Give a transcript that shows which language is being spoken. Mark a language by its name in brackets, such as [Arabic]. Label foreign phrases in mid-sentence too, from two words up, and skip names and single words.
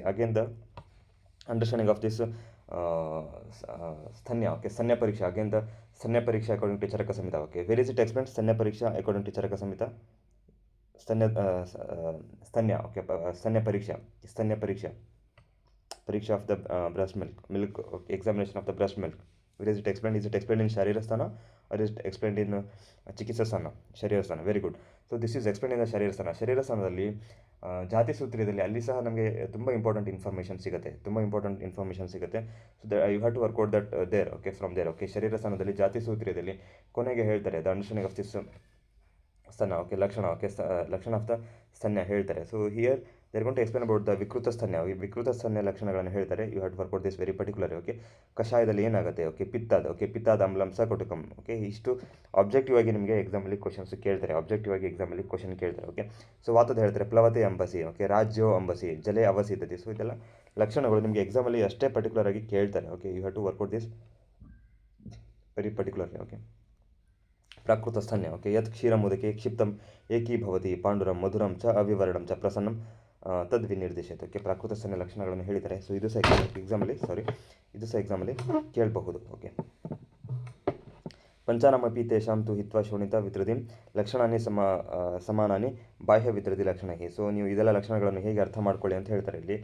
[English] again the understanding of this ಸ್ತನ್ಯ. [Kannada] ಓಕೆ, ಸ್ತನ್ಯ ಪರೀಕ್ಷೆ. [English] again the [Kannada] ಸ್ತನ್ಯ ಪರೀಕ್ಷೆ [English] according to ಚರಕ ಸಂಹಿತ. OK, where is it explain [Kannada] ಸ್ತನ್ಯ ಪರೀಕ್ಷಾ [English] according to ಚರಕ ಸಂಹಿತ. ಸ್ತನ್ಯ ಓಕೆ, [Kannada] ಸ್ತನ್ಯ ಪರೀಕ್ಷಾ [English] of the breast milk examination of the breast milk. Where is it explain? is it explain in ಶರೀರಸ್ಥಾನ or is it explained in ಚಿಕಿತ್ಸಾಸ್ಥಾನ? ಶರೀರಸ್ಥಾನ. very good. so this is explain in the [Kannada] ಶರೀರಸ್ಥಾನದಲ್ಲಿ ಜಾತಿ ಸೂತ್ರಿಯಲ್ಲಿ ಅಲ್ಲಿ ಸಹ ನಮಗೆ ತುಂಬ [English] important information [Kannada] ಸಿಗುತ್ತೆ. [English] So you have to work out that there. OK, from there. [Kannada] ಓಕೆ, ಶರೀರಸ್ಥಾನದಲ್ಲಿ ಜಾತಿ ಸೂತ್ರಿಯಲ್ಲಿ ಕೊನೆಗೆ ಹೇಳ್ತಾರೆ [English] the understanding of this [Kannada] ಸ್ತನ. [English] ಓಕೆ, ಲಕ್ಷಣ. ಓಕೆ, ಲಕ್ಷಣ of the [Kannada] ಸ್ತನ್ಯ ಹೇಳ್ತಾರೆ. [English] so here they are going to explain about the [Kannada] ವಿಕೃತ ಸ್ತನ್ಯ ಲಕ್ಷಣಗಳನ್ನು ಹೇಳ್ತಾರೆ. [English] you have to work out this very particular. [Kannada] ಓಕೆ, ಕಷಾಯದಲ್ಲಿ ಏನಾಗುತ್ತೆ. ಓಕೆ, [Sanskrit] ಪಿತ್ತಾದ ಆಮ್ಲಂ ಸ ಕಟುಕಂ. [Kannada] ಓಕೆ, ಇಷ್ಟು ಆಬ್ಜೆಕ್ಟಿವ್ ಆಗಿ ನಿಮಗೆ ಎಕ್ಸಾಮಲ್ಲಿ ಕ್ವಶನ್ಸ್ ಕೇಳ್ತಾರೆ. ಓಕೆ, ಸೊ ವಾತದ ಹೇಳ್ತಾರೆ [Sanskrit] ಪ್ಲವತೆ ಅಂಬಸಿ. ಓಕೆ, ರಾಜ್ಯೋ ಅಂಬಸಿ, ಜಲೆ ಅವಸಿದ್ಧತೆ. [Kannada] ಸೊ ಇದೆಲ್ಲ ಲಕ್ಷಣಗಳು ನಿಮಗೆ ಎಕ್ಸಾಮಲ್ಲಿ ಅಷ್ಟೇ ಪರ್ಟಿಕ್ಯುಲರ್ ಆಗಿ ಕೇಳ್ತಾರೆ. [English] OK, you have to work out this very particularly. [Sanskrit] ಓಕೆ, ಪ್ರಾಕೃತ ಸ್ತನ್ಯ. ಓಕೆ, ಯತ್ ಕ್ಷೀರಮುದಕೆ ಕ್ಷಿಪ್ತಂ ಏಕೀಭವತಿ ಪಾಂಡುರಂ ಮಧುರಂ ಚ ಅವಿವರಣಂ ಚ ಪ್ರಸನ್ನಂ ತದ್ ವಿನಿರ್ದೇಶಿತ. [Kannada] ಓಕೆ, ಪ್ರಾಕೃತ ಸ್ತನ್ಯ ಲಕ್ಷಣಗಳನ್ನು ಹೇಳಿದ್ದಾರೆ. ಸೊ ಇದು ಸಹ ಎಕ್ಸಾಮಲ್ಲಿ ಕೇಳಬಹುದು. [Sanskrit] ಓಕೆ, ಪಂಚಾನಮಪಿ ತೇಷಾಂ ತು ಹಿತ್ವಾ ಶೋಣಿತ ವಿತೃದಿಂ ಲಕ್ಷಣಾನಿ ಸಮಾನಾನಿ ಬಾಹ್ಯ ವಿತೃದಿ ಲಕ್ಷಣಕ್ಕೆ. [Kannada] ಸೊ ನೀವು ಇದೆಲ್ಲ ಲಕ್ಷಣಗಳನ್ನು ಹೇಗೆ ಅರ್ಥ ಮಾಡ್ಕೊಳ್ಳಿ ಅಂತ ಹೇಳ್ತಾರೆ ಇಲ್ಲಿ.